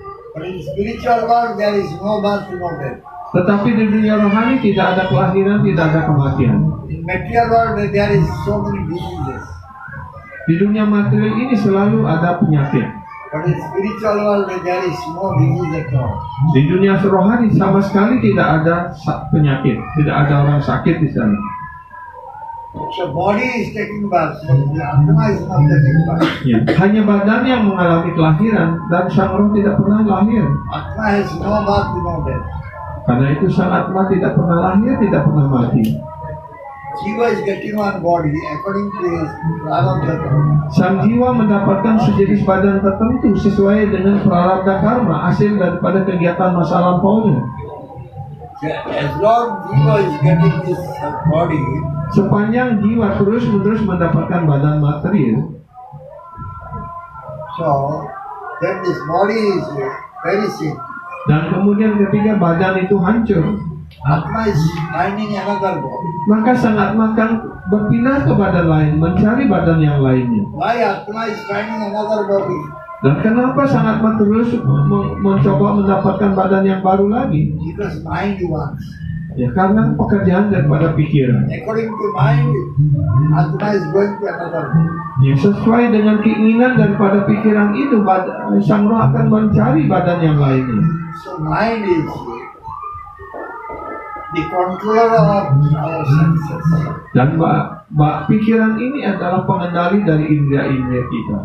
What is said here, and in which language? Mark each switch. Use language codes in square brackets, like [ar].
[en] But in spiritual world, there is no birth, no death. [id] Tetapi di dunia rohani tidak ada kelahiran, tidak ada kematian. [en] In material world, there is so many diseases. [id] Di dunia material ini selalu ada penyakit. [en] But in spiritual world, there is no disease at all. [id] Di dunia rohani sama sekali tidak ada penyakit, tidak ada orang sakit di sana. [en] So body is taking birth, but the Atma is not taking birth. [id] Ya, hanya badan yang mengalami kelahiran dan sang roh tidak pernah lahir. [en] Atma has no birth, no death. [id] Karena itu sang Atma tidak pernah lahir, tidak pernah mati. [en] Jiva is getting one body according to his prarabdha. [id] Sang jiwa mendapatkan sejenis badan tertentu sesuai dengan prarabdha karma, hasil daripada kegiatan masa lampaunya. [en] As long Jiva is getting this body, [id] Sepanjang jiwa terus-menerus mendapatkan badan material, [en] so then this body is perishing. [id] dan kemudian ketika badan itu hancur, [en] Atma is finding another body. [id] maka sang Atma akan berpindah ke badan lain, mencari badan yang lainnya. [en] Why Atma is finding another body? [id] Dan kenapa sang Atma terus mencoba mendapatkan badan yang baru lagi? [en] Because mind wants. [id] Ya, karena pekerjaan daripada pikiran. [en] According to mind, Atma is going to another body. [id] Ya, sesuai dengan keinginan daripada pikiran itu, sang roh akan mencari badan yang lainnya. [en] So mind is the controller of our senses. [id] Dan pikiran ini adalah pengendali dari indera-indera kita.